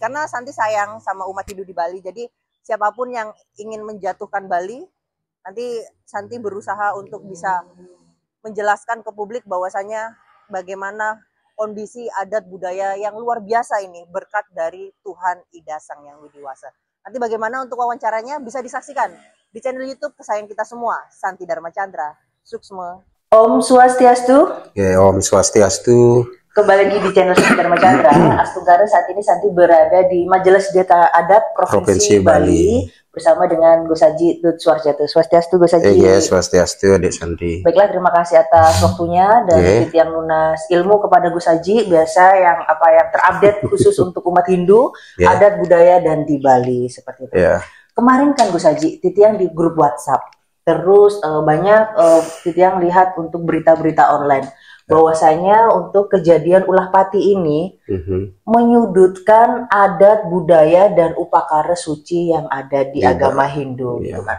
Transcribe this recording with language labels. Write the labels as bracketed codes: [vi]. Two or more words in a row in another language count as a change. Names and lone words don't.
[id] Karena Santi sayang sama umat Hindu di Bali. Jadi siapapun yang ingin menjatuhkan Bali, nanti Santi berusaha untuk bisa menjelaskan ke publik bahwasanya bagaimana kondisi adat budaya yang luar biasa ini berkat dari Tuhan Ida Sang Yang Widiwasa. Nanti bagaimana untuk wawancaranya bisa disaksikan di channel YouTube kesayangan kita semua, Santi Dharma Chandra. [ban] Suksma. Om Swastiastu. Ya, Om Swastiastu. [id] Kembali lagi di channel Santi Dharma Chandra. Astungkara, saat ini Santi berada di Majelis Desa Adat Provinsi Bali bersama dengan Gus Haji Tut Suwarjateh. Swastiastu Gus Haji. Iya, Swastiastu Adik Santi. Baiklah, terima kasih atas waktunya dan yang lunas ilmu kepada Gus Haji. Biasa yang terupdate khusus untuk umat Hindu, adat budaya dan di Bali seperti itu. Kemarin kan Gus Haji Titiang di grup WhatsApp, terus banyak Titiang lihat untuk berita-berita online bahwasanya untuk kejadian ulah pati ini menyudutkan adat budaya dan upakara suci yang ada di agama Hindu gitu kan.